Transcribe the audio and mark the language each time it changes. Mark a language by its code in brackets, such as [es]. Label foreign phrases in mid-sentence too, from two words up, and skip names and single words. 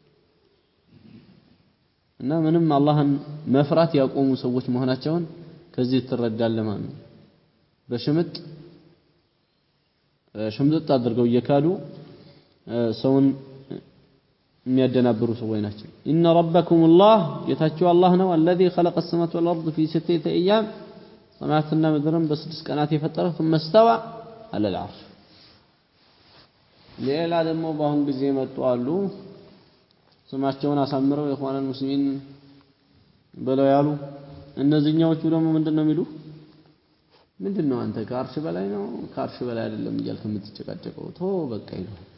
[am] እና ምንም አላህን መፍራት ያቆሙ ሰዎች መሆናቸውን ከዚህ ትረዳለህ ማለት ነው በሽምጥጥ አድርገው እየካዱ ሰውን የሚያደናብሩ ሰዎች ናቸው [ar] إن ربكم الله [am] የታችሁ አላህ ነው [ar] الذي خلق السماوات والارض في 6 ايام [am] ሰማያትና ምድርን በ6 ቀናት የፈጠረ [ar] ثم استوى على العرش [am] ሌላ ደግሞ በአሁን ጊዜ መጡ አሉ ስማቸውን አሳምረው የኢኽዋኑል ሙስሊሚን በለው ያሉ እነዚህኛዎቹ ደግሞ ምንድነው የሚሉ ምንድነው አንተ ከአርሽ በላይ ነው ከአርሽ በላይ አይደለም እያልክ የምትጨቃጨቀው ቶ በቃ ይለው